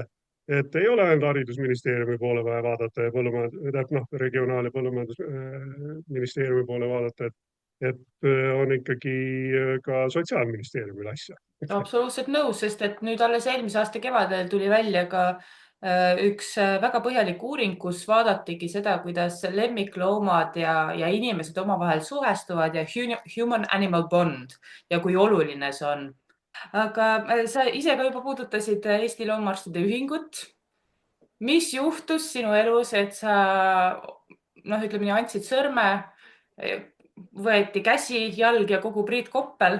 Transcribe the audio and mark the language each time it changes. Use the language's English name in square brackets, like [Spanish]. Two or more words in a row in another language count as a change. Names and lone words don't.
[Estonian] Et ei ole ainult haridusministeeriumi poole vaja vaadata ja regionaal- ja põllumajandusministeeriumi poole vaadata, et on ikkagi ka Sotsiaalministeeriumil asja. Absoluutselt nõus, sest et nüüd alles eelmise aasta kevadel tuli välja ka üks väga põhjalik uuring, kus vaadatigi seda, kuidas lemmikloomad ja inimesed omavahel suhestuvad ja [English] human-animal bond [Estonian] ja kui oluline see on. Aga sa ise ka juba puudutasid Eesti Loomaarstide Ühingut. Mis juhtus sinu elus, et sa, noh, ütleme nii, andsid sõrme, võeti käsi, jalg ja kogu Priit Koppel.